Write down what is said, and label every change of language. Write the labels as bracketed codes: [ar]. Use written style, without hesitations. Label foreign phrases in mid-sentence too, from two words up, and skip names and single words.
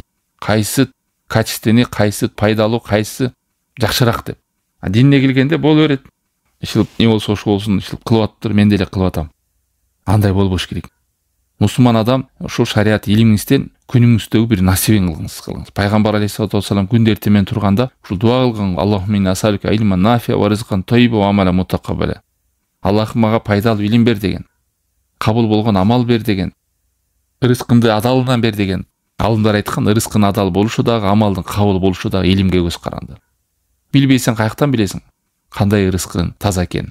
[ky] Кайсы качественный, кайсы пайдалуу, кайсы жакшыраак деп. Динине келгенде боло берет. Ишил не болсо ошо болсун, ишил кылып атыптыр, мен деле кылып атам. Андай болбош керек. Мусулман адам ошо шарият илимиңизден күнүңүздөгү бир насибин кылыңыз. Пайгамбар [ar] عليه الصلاة والسلام [ky] күндө эртемен турганда ушул дуа кылган: [ar] اللهم إنا أسألك علما نافعا ورزقا طيبا وعملا متقبلا. [ky] Аллахым мага пайдалуу илим бер деген, кабыл болгон амал бер деген, рызкымды адалынан бер деген. Алымдар айткан, рызкын адал болушу дагы, амалдын кабыл болушу дагы илимге көз каранды. Билбейсең каяктан билесиң кандай рызкын таза экенин?